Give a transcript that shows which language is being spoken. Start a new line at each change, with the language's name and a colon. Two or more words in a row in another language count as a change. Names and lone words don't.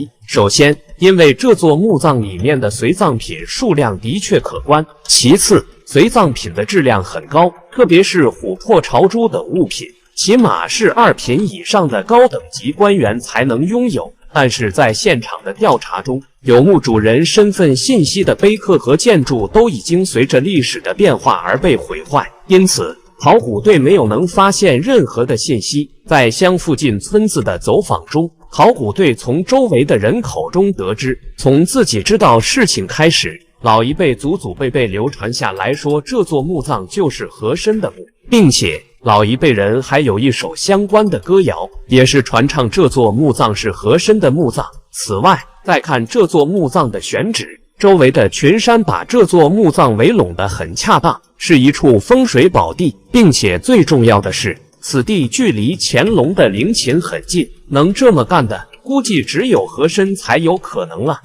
Chinese: 首先，因為這座墓葬裡面的隨葬品數量的確可觀；其次，隨葬品的質量很高，特別是琥珀朝珠等物品，起碼是2品以上的高等級官員才能擁有。但是在現場的調查中，有墓主人身份信息的碑刻和建築都已經隨着歷史的變化而被毀壞，因此考古隊沒有能發現任何的信息。在鄉附近村子的走訪中，考古隊從周圍的人口中得知，從自己知道事情開始，老一輩祖祖輩輩流傳下來說，這座墓葬就是和珅的墓，並且老一輩人還有一首相關的歌謠，也是傳唱這座墓葬是和珅的墓葬。此外，再看這座墓葬的選址，周圍的群山把這座墓葬圍攏得很恰當，是一處風水寶地，並且最重要的是，此地距離乾隆的陵寢很近，能這麼幹的，估計只有和珅才有可能了。